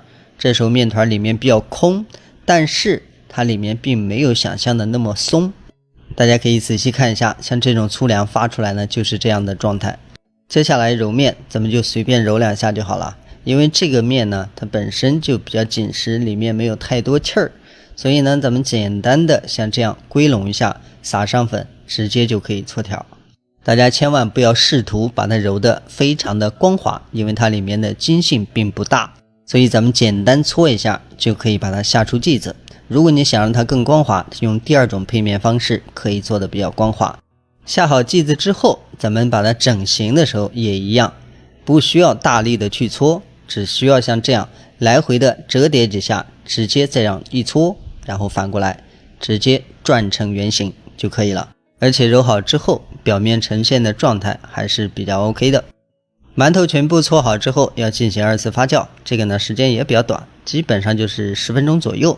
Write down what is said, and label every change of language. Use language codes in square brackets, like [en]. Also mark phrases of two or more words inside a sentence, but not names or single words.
[zh] 這時候面團裡面比較空，但是它裡面並沒有想象的那麼鬆，大家可以仔細看一下，像這種粗糧發出來呢就是這樣的狀態。接下來揉面，咱們就隨便揉2下就好了，因為這個面呢它本身就比較緊實，裡面沒有太多氣兒，所以呢咱們簡單的像這樣歸攏一下，撒上粉，直接就可以搓條。大家千萬不要試圖把它揉得非常的光滑，因為它裡面的筋性並不大，所以咱們簡單搓一下就可以把它下出劑子。如果你想讓它更光滑，用第二種配面方式可以做得比較光滑。下好劑子之後，咱們把它整形的時候也一樣，不需要大力的去搓，只需要像這樣來回的折疊幾下，直接這樣一搓，然後反過來直接轉成圓形就可以了。而且揉好之後，表面呈現的狀態還是比較 OK 的。饅頭全部搓好之後要進行2次發酵，這個呢時間也比較短，基本上就是10分鐘左右。